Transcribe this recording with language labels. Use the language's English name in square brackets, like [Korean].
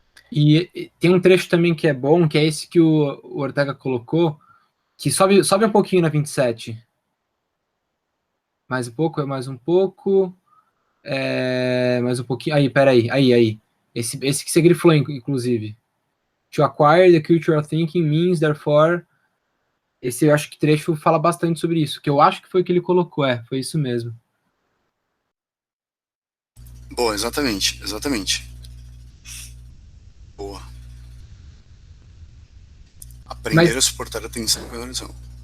[Portuguese] E tem um trecho também que é bom, que é esse que o Ortega colocou, que sobe um pouquinho na 27. Mais um pouco, mais um pouco. Mais um pouquinho. Aí, peraí. Aí. Esse que você grifou, inclusive. [English] To acquire the cultural thinking means, therefore... [Portuguese] Esse eu acho que trecho fala bastante sobre isso, que eu acho que foi o que ele colocou, foi isso mesmo. Boa, exatamente. Boa. Aprender a suportar a tensão e a oração.